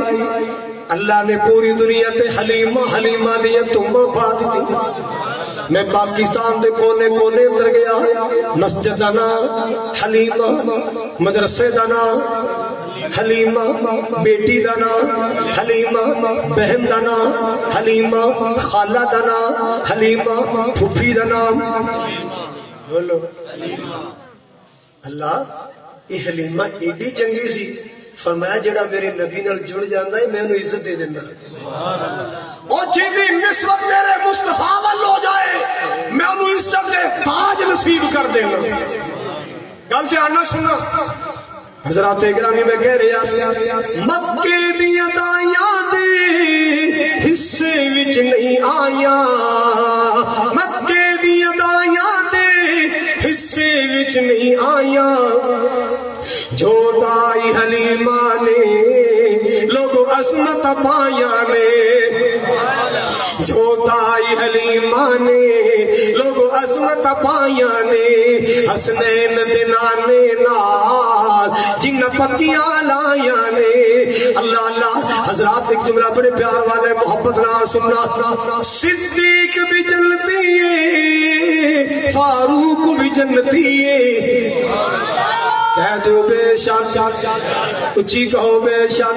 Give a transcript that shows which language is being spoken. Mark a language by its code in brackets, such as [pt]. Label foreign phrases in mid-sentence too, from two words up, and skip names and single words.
[pa] اللہ نے پوری دنیا تے حلیمہ دیا تمہ پا دیتی میں پاکستان دے کونے کونے اندر گیا مسجد دا نام حلیمہ مدرسے دا نام حلیمہ بیٹی دا نام حلیمہ بہن دا نام حلیمہ خالہ دا نام حلیمہ پھوپھی دا نام بولو اللہ یہ حلیمہ ایڈی چنگی سی فرمایا جڑا میرے نبی نال جڑ جاندا ہے میں انہوں عزت دے دینا اور جیدی نسبت میرے مصطفیٰ وال ہو جائے میں انہوں عزت دے تاج نصیب کر دینا گل دھیان نال سننا حضرات گرامی میں کہہ رہا مکے دیاں دائیاں دے حصے وچ نہیں آیاں مکے دیاں دائیاں دے حصے وچ نہیں آیاں جو دائی حلیمہ نے لوگوں عظمت پایا نے جو دائی حلیمہ نے لوگ عظمت پایا نے حسنین دے نانے نال جن پکیاں لایا نے اللہ اللہ حضرات ایک جملہ بڑے پیار والے محبت نال سننا [ur] صدیق بھی جنتی ہے [pa] فاروق بھی جنتی ہے کہہ دو بے شک اچھی کہو بے شک